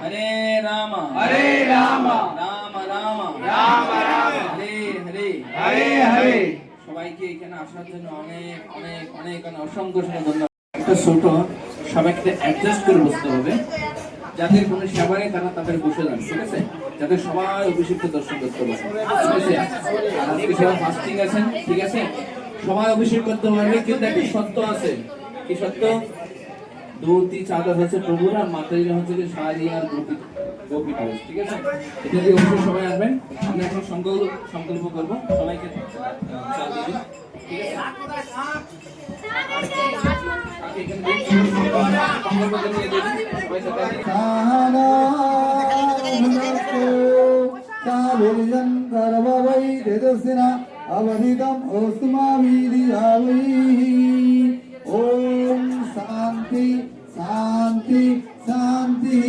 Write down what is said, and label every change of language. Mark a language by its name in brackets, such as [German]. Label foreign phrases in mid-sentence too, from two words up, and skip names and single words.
[Sanskrit] Hare Rama, Hare Rama, Rama Rama, Rama Rama, Hare Hare, Hare Hare. [Bangla] সবাইকে এখানে আসার জন্য অনেক অনেক অনেক অসংখ্য ধন্যবাদ। একটা ছোট সবাইকে অ্যাডজাস্ট করে বসতে হবে, যাদের কোনো সেবা নেই তারা তাদের বসে যান, ঠিক আছে? যাতে সবাই অভিষিক্ত দর্শন করতে পারে, ঠিক আছে? আর আজকে সবাই ফাস্টিং আছেন, ঠিক আছে? সবাই অভিষেক করতে পারবে, কিন্তু একটা সত্য আছে। কি সত্য? ধুতি চাদর হচ্ছে প্রভুর, আর মাতাজিরা হচ্ছে কি শাড়ি আর ধুতি। গোপী হাউস, ঠিক আছে? এটা দিয়ে অবশ্যই সবাই আসবেন। আমরা এখন সংকল্প করবো, সবাইকে চাল দিয়ে দিন, ঠিক আছে? আগে এখানে দিন, সংকল্প করে দিয়ে দিন, সবাই সাথে আসেন। [Sanskrit] कालिजं गर्भवै तेजस्विना अवधितम् ओस्तुमावीर्यावैः। ॐ शान्ति शान्ति शान्तिः।